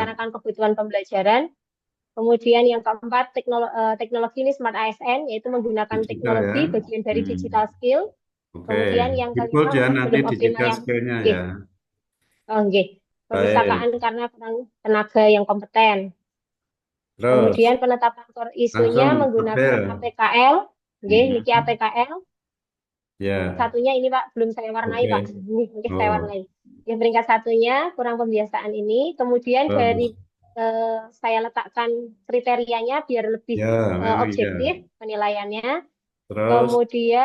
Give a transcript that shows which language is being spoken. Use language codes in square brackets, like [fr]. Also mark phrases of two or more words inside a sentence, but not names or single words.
[id] merencanakan kebutuhan pembelajaran. Kemudian yang keempat, teknologi ini Smart ASN, yaitu menggunakan Digital ya. teknologi bagian dari Hmm. [en] digital skill. [id] Oke, Kemudian yang di bold kelima, ya nanti belum optimal digital yang skill-nya nggih. ya. Oh, nggih. Baik. Perpustakaan karena kurang tenaga yang kompeten. Terus Kemudian penetapan core isunya langsung menggunakan tabel. APKL. [jv] Nggih, niki [id] Mhm. APKL. Ya, Satunya ini, Pak, belum saya warnai, oke. Pak. Ini mungkin saya Oh, warnai. Yang peringkat satunya kurang pembiasaan ini. Kemudian dari terus. saya letakkan kriterianya biar lebih Ya, memang iya. objektif penilaiannya. Terus Kemudian